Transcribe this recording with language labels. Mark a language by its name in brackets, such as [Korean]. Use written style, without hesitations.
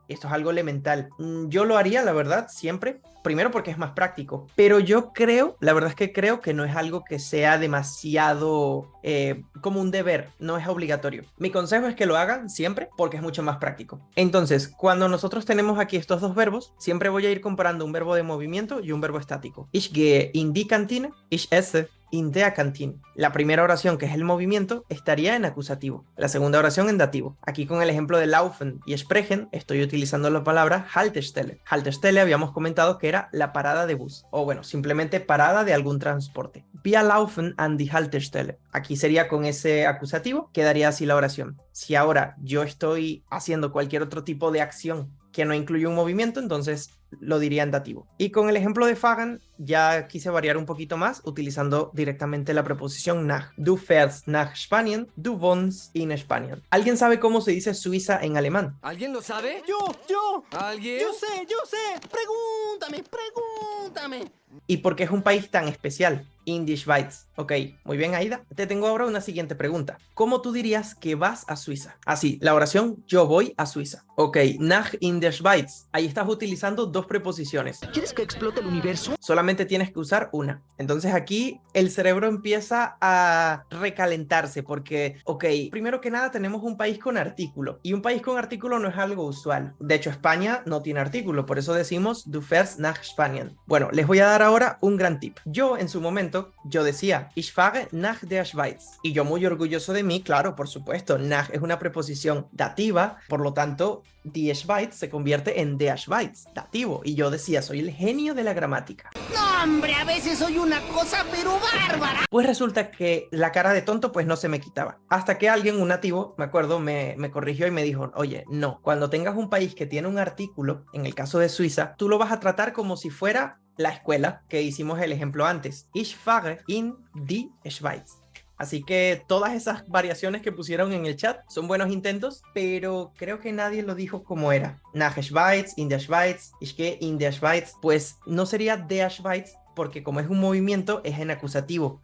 [Spanish] Esto es algo elemental. Yo lo haría, la verdad, siempre. Primero porque es más práctico, pero yo creo, la verdad es que creo que no es algo que sea demasiado como un deber, no es obligatorio. Mi consejo es que lo hagan siempre porque es mucho más práctico. Entonces, cuando nosotros tenemos aquí estos dos verbos, siempre voy a ir comparando un verbo de movimiento y un verbo estático. [German] Ich gehe in die Kantine, ich esse in der Kantine. [Spanish] La primera oración, que es el movimiento, estaría en acusativo. La segunda oración en dativo. Aquí con el ejemplo de laufen y sprechen, estoy utilizando la palabra Haltestelle. Haltestelle habíamos comentado que era la parada de bus, o bueno, simplemente parada de algún transporte. [German] Wir laufen an die Haltestelle. [Spanish] Aquí sería con ese acusativo, quedaría así la oración. Si ahora yo estoy haciendo cualquier otro tipo de acción que no incluye un movimiento, entonces lo diría en dativo. Y con el ejemplo de fahren, ya quise variar un poquito más, utilizando directamente la preposición nach. [German] Du fährst nach Spanien, du wohnst in Spanien. [Spanish] ¿Alguien sabe cómo se dice Suiza en alemán? ¿Alguien lo sabe? Yo. ¿Alguien? Yo sé. Pregúntame. ¿Y por qué es un país tan especial? [German] In die Schweiz. [Spanish] Ok, muy bien, Aida. Te tengo ahora una siguiente pregunta. ¿Cómo tú dirías que vas a Suiza? Así, la oración yo voy a Suiza. Ok, [German] nach in der Schweiz. [Spanish] Ahí estás utilizando dos preposiciones. ¿Quieres que explote el universo? Solamente tienes que usar una. Entonces aquí el cerebro empieza a recalentarse porque, ok, primero que nada tenemos un país con artículo. Y un país con artículo no es algo usual. De hecho, España no tiene artículo. Por eso decimos [German] du fährst nach Spanien. [Spanish] Bueno, les voy a dar ahora un gran tip. Yo en su momento correcto, yo decía, [German] ich fahre nach der Schweiz. [Spanish] Y yo muy orgulloso de mí, claro, por supuesto, nach es una preposición dativa, por lo tanto, die Schweiz se convierte en der Schweiz, dativo. Y yo decía, soy el genio de la gramática. No, hombre, a veces soy una cosa pero bárbara. Pues resulta que la cara de tonto pues no se me quitaba. Hasta que alguien, un nativo, me acuerdo, me corrigió y me dijo, oye, no, cuando tengas un país que tiene un artículo, en el caso de Suiza, tú lo vas a tratar como si fuera la escuela, que hicimos el ejemplo antes. [German] Ich fahre in die Schweiz. [Spanish] Así que todas esas variaciones que pusieron en el chat son buenos intentos, pero creo que nadie lo dijo como era. [German] Nach Schweiz, in der Schweiz, ich gehe in der Schweiz. [Spanish] Pues no sería der Schweiz, porque como es un movimiento, es en acusativo.